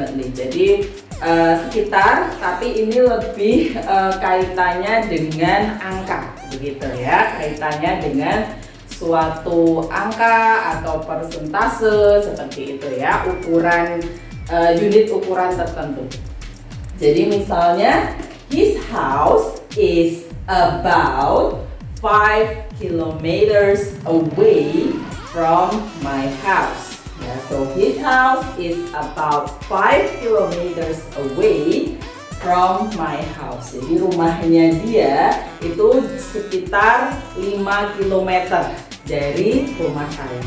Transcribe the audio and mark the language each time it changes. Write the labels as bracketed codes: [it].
[id] Jadi sekitar, tapi ini lebih kaitannya dengan angka begitu ya, kaitannya dengan suatu angka atau persentase seperti itu ya, ukuran unit ukuran tertentu. Jadi misalnya [en] his house is about 5 kilometers away from my house. Yeah, so his house is about 5 kilometers away from my house. [id] Jadi rumahnya dia itu sekitar 5 km dari rumah saya.